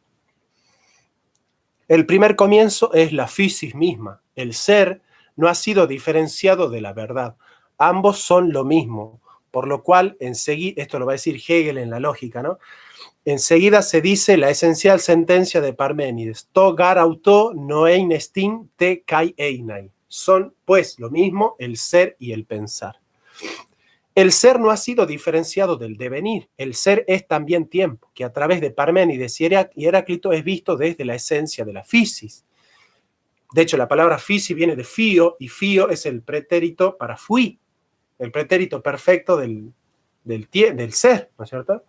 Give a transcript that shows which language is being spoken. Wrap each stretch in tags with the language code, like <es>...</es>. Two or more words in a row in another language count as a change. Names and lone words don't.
<es>El primer comienzo es la physis misma. El ser no ha sido diferenciado de la verdad. Ambos son lo mismo, por lo cual enseguida, esto lo va a decir Hegel en la lógica, ¿no? Enseguida se dice la esencial sentencia de Parménides:</es> <el>τὸ γὰρ αὐτὸ νοεῖν ἐστίν τε καὶ εἶναι.</el> <es>Son, pues, lo mismo el ser y el pensar. El ser no ha sido diferenciado del devenir. El ser es también tiempo, que a través de Parménides y Heráclito es visto desde la esencia de la physis. De hecho, la palabra physis viene de fio, y fio es el pretérito para fui, el pretérito perfecto del ser, ¿no es cierto?</es>